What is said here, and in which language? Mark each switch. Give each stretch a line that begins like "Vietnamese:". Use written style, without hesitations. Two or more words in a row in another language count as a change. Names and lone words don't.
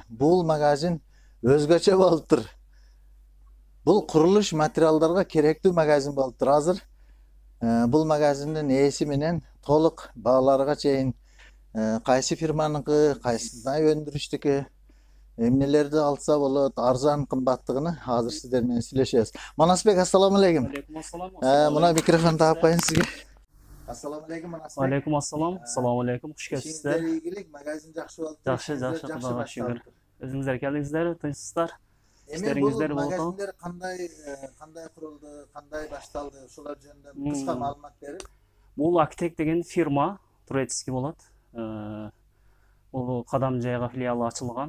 Kyrgyz: Бул магазин өзгөчө болуптур. Бул курулуш материалдарга керектүү магазин болуптур. Азыр бул магазиндин ээси менен толук бааларга чейин кайсы фирманыкы, кайсындай өндүрүштүкү, эмнелерди алса болот, арзан кымбаттыгын азыр сиздер менен сүйлөшөбүз. Манасбек,
Arabic: السلام عليكم. عليكم السلام.
Kyrgyz: Мына микрофон таап коеюн сизге.
Arabic: السلام عليكم Манасбек. عليكم السلام. السلام عليكم.
Kyrgyz: Куш келипсиздер. Ийгилик, магазин жакшы болуп. Жакшы, Кудайга шүгүр. Өзүңүздөр келдиңиздер, тынчсыздар. Эми бул магазиндер кандай курулду, кандай башталды, ушулар жөнүндө кыска маалымат берип. Бул Актек деген фирма, турецкий болот. Бул Кадамжайга филиалы ачылган.